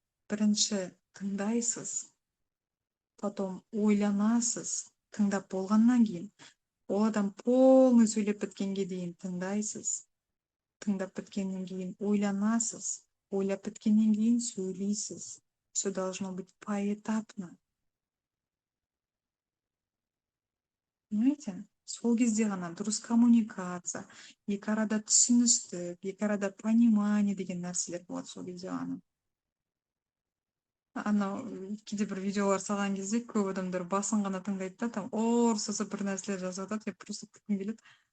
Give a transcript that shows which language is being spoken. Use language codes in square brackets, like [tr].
[kk] Бірінші тыңдайсыз, потом ойланасыз, тыңдап болғаннан кейін, ол адам полный сөйлеп біткенге дейін тыңдайсыз. Тыңдап біткеннен кейін ойланасыз, ойлап біткеннен кейін сөйлейсіз. [ru] Все должно быть поэтапно. Понимаете? [kk] Сол кезде ғана дұрыс коммуникация, екі арада түсіністік, екі арада понимание деген нәрселер болады сол кезде ғана. Анау кейде бір видеолар салған кезде көп адамдар басын ғана тыңдайды да, там ұрсысып бір нәрселер жазып жатады, [ru] я просто [kk] күлкім келеді.